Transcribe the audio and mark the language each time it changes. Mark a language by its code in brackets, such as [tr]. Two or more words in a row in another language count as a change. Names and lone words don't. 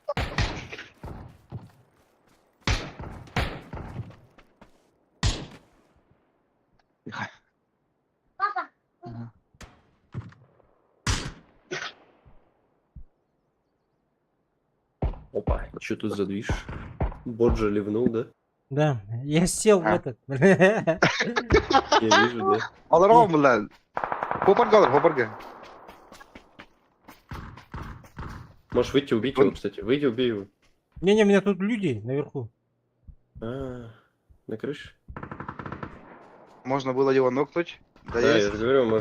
[ru] Папа. Опа, что тут за движ? Боджа ливнул, да? Да, я сел в А. этот. Я вижу, да. [tr] Alırım mı lan? Попарга. [ru] Можешь выйти убить его, кстати. Выйди, убей его. Не-не, у меня тут люди наверху. А, на крыше? Можно было его нокнуть. Да, Да, я есть. же говорю, можно